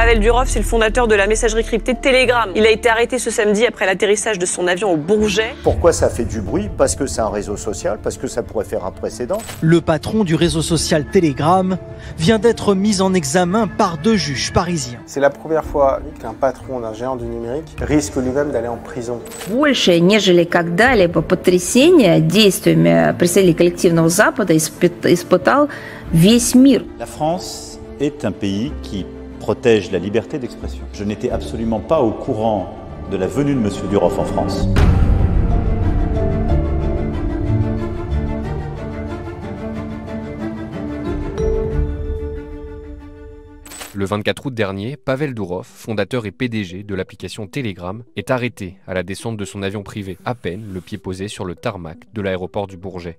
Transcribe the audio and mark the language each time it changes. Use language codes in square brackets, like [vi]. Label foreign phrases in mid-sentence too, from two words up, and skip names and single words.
[fr] Pavel Durov, c'est le fondateur de la messagerie cryptée Telegram. Il a été arrêté ce samedi après l'atterrissage de son avion au Bourget. Pourquoi ça fait du bruit? Parce que c'est un réseau social, parce que ça pourrait faire un précédent. Le patron du réseau social Telegram vient d'être mis en examen par 2 juges parisiens. C'est la première fois qu'un patron d'un géant du numérique risque lui-même d'aller en prison. [ru] Больше, нежели когда-либо потрясение действиями представителей коллективного Запада испытал весь мир. [fr] La France est un pays qui protège la liberté d'expression. Je n'étais absolument pas au courant de la venue de M. Durov en France. Le 24 août dernier, Pavel Durov, fondateur et PDG de l'application Telegram, est arrêté à la descente de son avion privé, à peine le pied posé sur le tarmac de l'aéroport du Bourget.